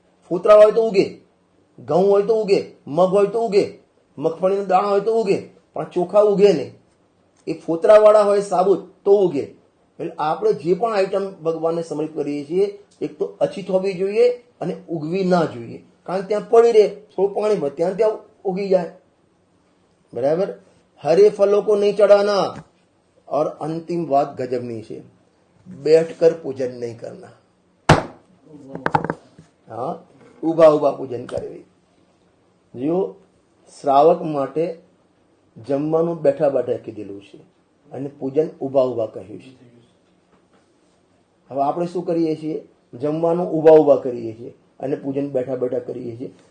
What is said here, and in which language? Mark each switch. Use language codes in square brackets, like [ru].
[gu] ફોતરા હોય તો ઉગે, ઘઉં હોય તો ઉગે, મગ હોય તો ઉગે, મગફળીના દાણા હોય તો ઉગે, પણ ચોખા ઉગે નહીં. એ ફોતરાવાળા હોય સાબુત તો ઉગે. એટલે આપણે જે પણ આઈટમ ભગવાનને સમર્પિત કરીએ છીએ, એક તો અછીત હોવી જોઈએ અને ઉગવી ના જોઈએ. કારણ કે ત્યાં પડી રહે, થોડું પાણી ભરે ત્યાં ઉગી જાય, બરાબર. [hi] હરે ફલો કો નહીં ચડાના. और अंतिम बात [gu] गजबनी છે, [hi] बैठकर पूजन नहीं करना. [gu] हाँ, ઉભા પૂજન કરવી. જો શ્રાવક માટે જમવાનું બેઠા બેઠા કીધેલું છે અને પૂજન ઉભા કહ્યું છે. હવે આપણે શું કરીએ છીએ? જમવાનું ઉભા કરીએ છીએ અને પૂજન બેઠા બેઠા કરીએ છીએ.